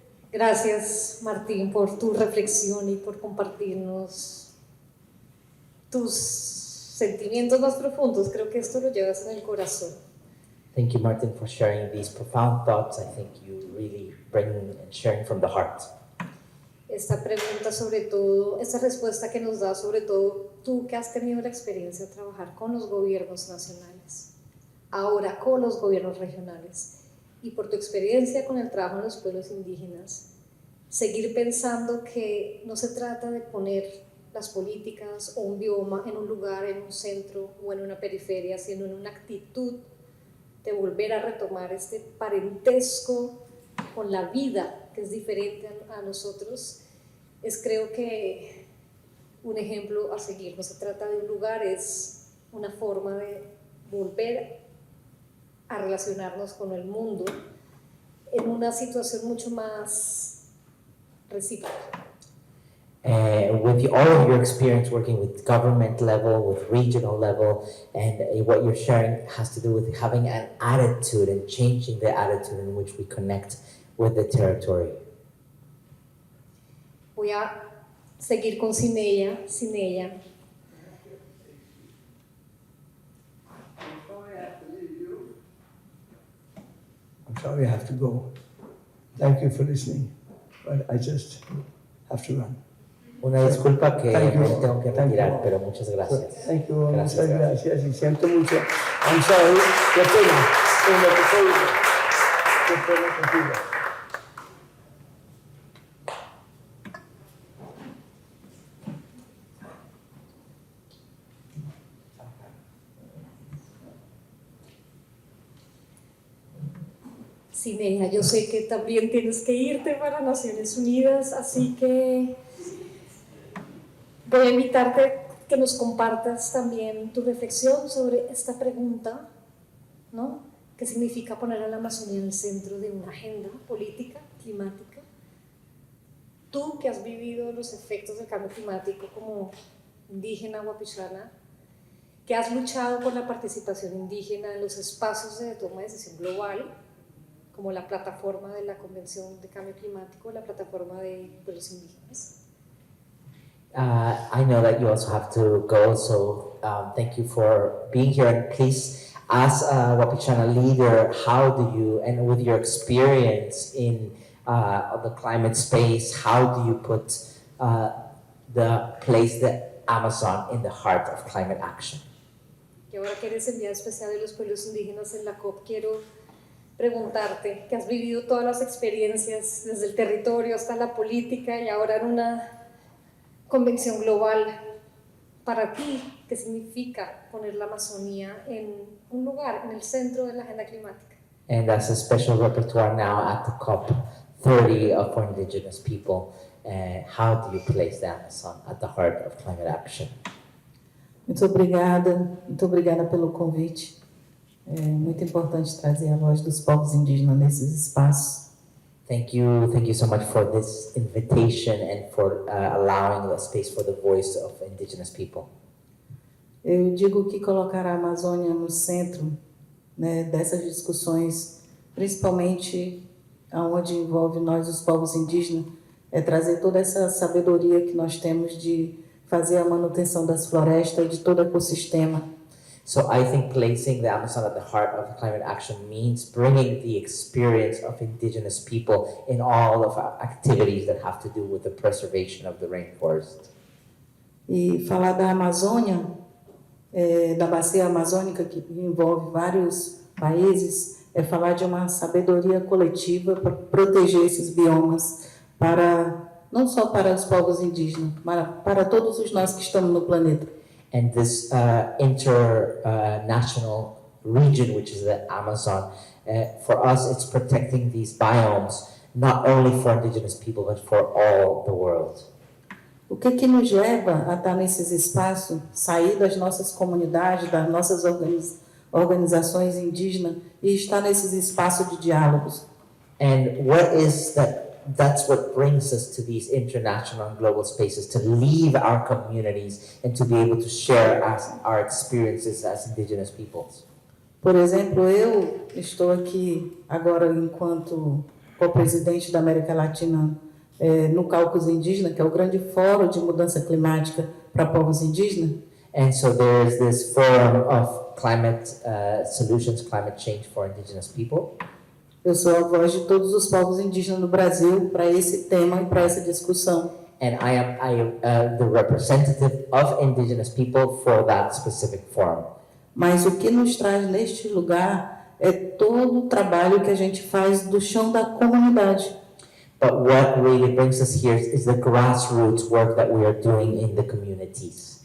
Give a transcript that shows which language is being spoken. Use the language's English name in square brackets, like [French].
[Spanish] Gracias, Martín, por tu reflexión y por compartirnos tus sentimientos más profundos. Creo que esto lo llevas en el corazón. [English] Thank you, Martin, for sharing these profound thoughts. I think you really bring and sharing from the heart. [Spanish] Esta pregunta sobre todo, esta respuesta que nos da sobre todo tú que has tenido la experiencia de trabajar con los gobiernos nacionales, ahora con los gobiernos regionales, y por tu experiencia con el trabajo en los pueblos indígenas, seguir pensando que no se trata de poner las políticas o un bioma en un lugar, en un centro o en una periferia, sino en una actitud de volver a retomar este parentesco con la vida que es diferente a nosotros, es creo que un ejemplo a seguir. No se trata de un lugar, es una forma de volver a relacionarnos con el mundo en una situación mucho más recíproca. [English] With all of your experience working with government level, with regional level, and what you're sharing has to do with having an attitude and changing the attitude in which we connect with the territory. [Spanish] Voy a seguir con Cineya. [English] I'm sorry I have to go. Thank you for listening, but I just have to run. [Spanish] Una disculpa que [English] Thank you. [Spanish] me tengo que [English] Thank you. [Spanish] retirar, pero muchas gracias. [English] Thank you, [Spanish] Gracias. muchas gracias y siento mucho. [English] I'm sorry, [Spanish] qué pena, en lo que soy, qué pena contigo. Cineya, yo sé que también tienes que irte para Naciones Unidas, así que voy a invitarte que nos compartas también tu reflexión sobre esta pregunta, ¿no? ¿Qué significa poner a la Amazonía en el centro de una agenda política, climática? Tú que has vivido los efectos del cambio climático como indígena guapichana, que has luchado por la participación indígena en los espacios de toma de decisión global, como la plataforma de la Convención de Cambio Climático, la plataforma de pueblos indígenas. [English] I know that you also have to go, so thank you for being here. And please, as a Wapichana leader, how do you, and with your experience in the climate space, how do you put the Amazon in the heart of climate action? [Spanish] Y ahora que eres enviado especial de los pueblos indígenas en la COP, quiero preguntarte, que has vivido todas las experiencias desde el territorio hasta la política y ahora en una convención global, para ti, ¿qué significa poner la Amazonía en un lugar, en el centro de la agenda climática? [English] And as a special repertoire now at the COP30 for Indigenous people, how do you place the Amazon at the heart of climate action? [Portuguese] Muito obrigada pelo convite. É muito importante trazer a voz dos povos indígenas nesses espaços. [English] Thank you so much for this invitation and for allowing the space for the voice of indigenous people. [Portuguese] Eu digo que colocar a Amazônia no centro, né, dessas discussões, principalmente onde envolve nós, os povos indígenas, é trazer toda essa sabedoria que nós temos de fazer a manutenção das florestas e de todo o ecossistema. [English] So I think placing the Amazon at the heart of climate action means bringing the experience of indigenous people in all of our activities that have to do with the preservation of the rainforest. [Portuguese] E falar da Amazônia, da bacia amazônica, que envolve vários países, é falar de uma sabedoria coletiva para proteger esses biomas, não só para os povos indígenas, mas para todos os nós que estamos no planeta. [English] And this international region, which is the Amazon, for us it's protecting these biomes, not only for indigenous people, but for all the world. [Portuguese] O que nos leva a estar nesses espaços, sair das nossas comunidades, das nossas organizações indígenas e estar nesses espaços de diálogos? [English] And what is that? That's what brings us to these international and global spaces, to leave our communities and to be able to share our experiences as indigenous peoples. [Portuguese] Por exemplo, eu estou aqui agora enquanto co-presidente da América Latina no Caucus Indígena, que é o grande fórum de mudança climática para povos indígenas. [English] And so there's this forum of climate solutions, climate change for indigenous people. [Portuguese] Eu sou a voz de todos os povos indígenas no Brasil para esse tema e para essa discussão. [English] And I am the representative of indigenous people for that specific forum. [Portuguese] Mas o que nos traz neste lugar é todo o trabalho que a gente faz do chão da comunidade. [English] But what really brings us here is the grassroots work that we are doing in the communities.